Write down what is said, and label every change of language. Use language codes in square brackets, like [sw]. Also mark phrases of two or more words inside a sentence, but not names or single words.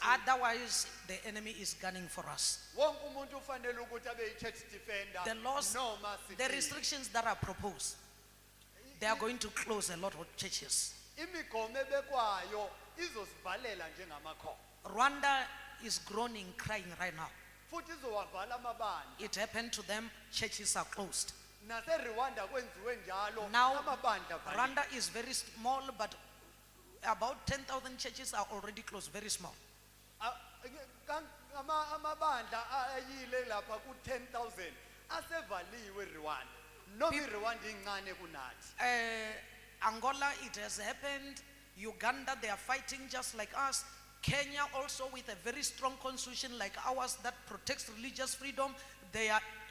[en] Otherwise, the enemy is gunning for us. [zu] wonke umuntu ufanele ukuthi abe yi- [en] church defender The laws, [zu] noma [en] the [zu] sithini. [en] restrictions that are proposed, they are going to close a lot of churches. [zu] Imigomo ebekwayo izosivalela njengamakhomo [en] Rwanda is groaning, crying right now. [zu] futhi izowavala amabandla. [en] It happened to them, churches are closed. [zu] NaseRwanda kwenziwe njalo [en] Now, [zu] amabandla avaliwe. [en] Rwanda is very small, but about 10,000 churches are already closed, very small. [zu] Amabandla ayile lapha ku 10,000 asevaliwe eRwanda. Noma iRwanda incane kunathi. [en] Angola, it has happened. Uganda, they are fighting just like us. Kenya also, with a very strong constitution like ours that protects religious freedom, they are